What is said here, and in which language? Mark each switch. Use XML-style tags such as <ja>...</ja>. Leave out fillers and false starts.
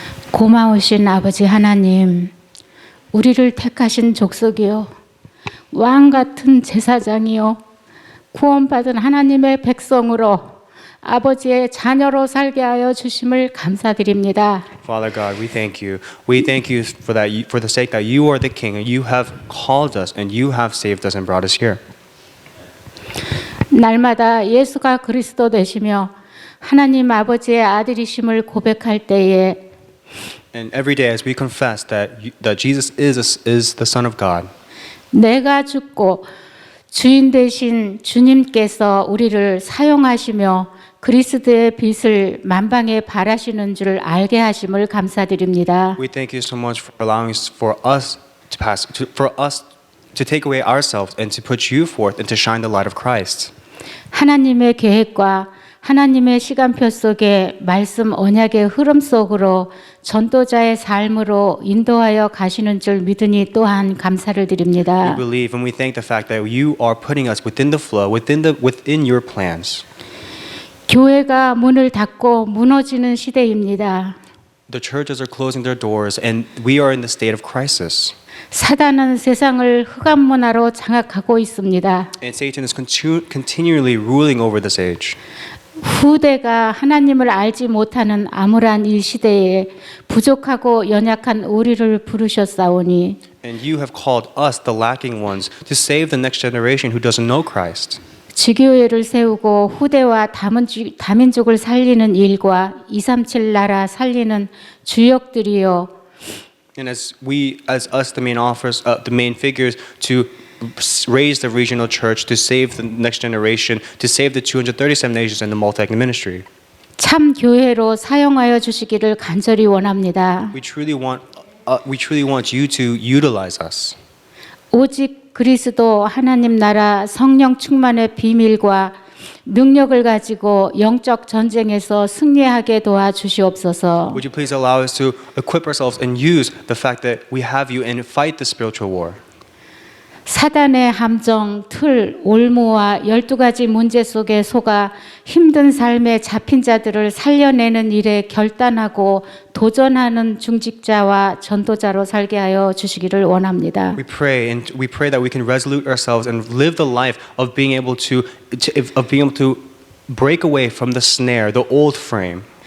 <ko>고마우신 아버지 하나님, 우리를 택하신 족속이요, 왕 같은 제사장이요, 구원받은 하나님의 백성으로 아버지의 자녀로 살게 하여 주심을 감사드립니다.</ko> <en>Father God, we thank you. We thank you for that, for the sake that you are the King and you have called us and you have saved us and brought us here.</en> <ko>날마다 예수가 그리스도 되시며 하나님 아버지의 아들이심을 고백할 때에</ko> <en>And every day as we confess that Jesus is the Son of God,</en> <ko>내가 죽고 주인 되신 주님께서 우리를 사용하시며 그리스도의 빛을 만방에 발하시는 줄 알게 하심을 감사드립니다.</ko> <en>we thank you so much for allowing for us to take away ourselves and to put you forth and to shine the light of Christ.</en> <ko>하나님의 계획과 하나님의 시간표 속에 말씀 언약의 흐름 속으로 전도자의 삶으로 인도하여 가시는 줄 믿으니 또한 감사를 드립니다.</ko> <en>We believe and we thank the fact that you are putting us within the flow, within your plans.</en> <ko>교회가 문을 닫고 무너지는 시대입니다.</ko> <en>The churches are closing their doors and we are in the state of crisis.</en> <ko>사단은 세상을 흑암 문화로 장악하고 있습니다.</ko> <en>And Satan is continually ruling over this age.</en> <ko>후대가 하나님을 알지 못하는 암울한 이 시대에 부족하고 연약한 우리를 부르셨사오니</ko> <en>And you have called us, the lacking ones, to save the next generation who doesn't know Christ.</en> <ko>지교회를 세우고 후대와 다민족을 살리는 일과 237 나라 살리는 주역들이요.</ko> <en>And as us, the main figures, to raise the regional church, to save the next generation, to save the 237 nations and the multi-ethnic ministry.</en> <ko>참 교회로 사용하여 주시기를 간절히 원합니다.</ko> <en>We truly want you to utilize us.</en> <ko>오직 그리스도 하나님 나라 성령 충만의 비밀과 능력을 가지고 영적 전쟁에서 승리하게 도와주시옵소서.</ko> <en>Would you please allow us to equip ourselves and use the fact that we have you and fight the spiritual war?</en> <ko>사단의 함정, 틀, 올무와 12가지 문제 속에 속아 힘든 삶에 잡힌 자들을 살려내는 일에 결단하고 도전하는 중직자와 전도자로 살게 하여 주시기를 원합니다.</ko> <en>We pray that we can resolute ourselves and live the life of being able to break away from the snare, the old frame.</en>